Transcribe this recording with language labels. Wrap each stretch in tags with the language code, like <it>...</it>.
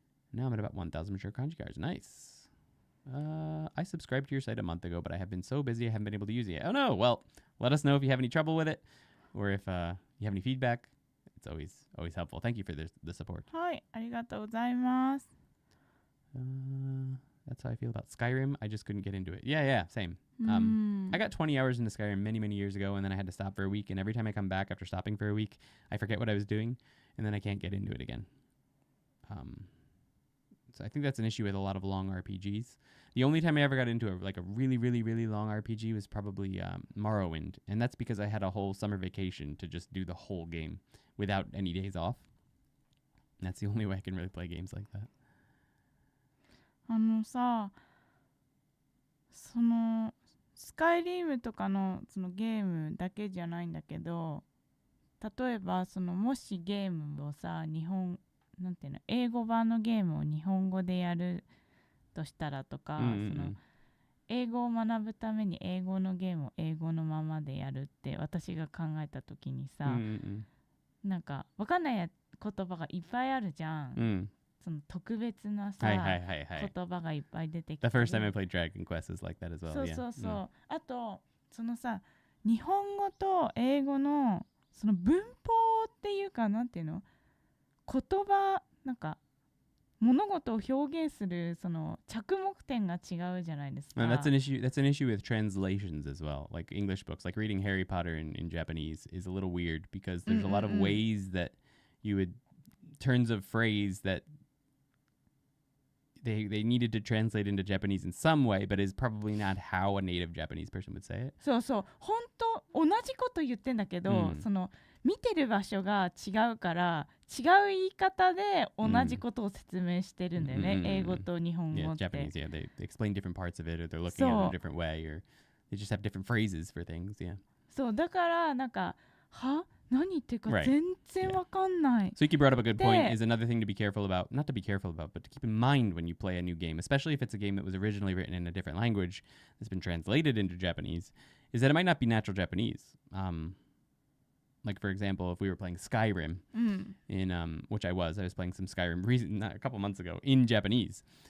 <en>Now I'm at about 1,000 mature kanji cards. Nice. I subscribed to your site a month ago, but I have been so busy I haven't been able to use it yet. Oh no, well, let us know if you have any trouble with it or if you have any feedback. It's always helpful. Thank you for the support.</en> <ja>はい、ありがとうございます。</ja> <en>That's how I feel about Skyrim. I just couldn't get into it. Yeah, same. I got 20 hours into Skyrim many, many years ago, and then I had to stop for a week. And every time I come back after stopping for a week, I forget what I was doing, and then I can't get into it again. So I think that's an issue with a lot of long RPGs. The only time I ever got into a really, really, really long RPG was probably Morrowind, and that's because I had a whole summer vacation to just do the whole game without any days off. And that's the only way I can really play games like that.</en> <ja>さ、そのスカイリムとかのそのゲームだけじゃないんだけど、例えばそのもしゲームをさ、なんていうの、英語版のゲームを日本語でやるとしたらとか、その英語を学ぶために英語のゲームを英語のままでやるって私が考えた時にさ、なんか分かんない言葉がいっぱいあるじゃん。その特別なさ、言葉がいっぱい出てきて。</ja> <en>The first time I played Dragon Quest is like that as well.</en> <ja>そう。あとそのさ、日本語と英語のその文法っていうか、なんていうの、言葉、なんか物事を表現するその着目点が違うじゃないですか。</ja> <en>And that's an issue with translations as well. Like English books, like reading Harry Potter in Japanese is a little weird because there's a lot of ways that you would turns of phrase that they needed to translate into Japanese in some way, but is probably not how a native Japanese person would say it.</en> <ja>そう、本当同じこと言ってんだけど、その見てる場所が違うから違う言い方で同じことを説明してるんだよね、英語と日本語って。</ja> <en>Yeah, Japanese, yeah, they explain different parts of it, or they're looking at it a different way, or they just have different phrases for things, yeah.</en> <ja>そう、だからなんか何言ってるか全然わかんない。</ja> <en>So Yuki brought up a good point, is another thing to be careful about, not to be careful about, but to keep in mind when you play a new game, especially if it's a game that was originally written in a different language that's been translated into Japanese, is that it might not be natural Japanese. Like, for example, if we were playing Skyrim, in which I was playing some Skyrim a couple months ago in Japanese.</en>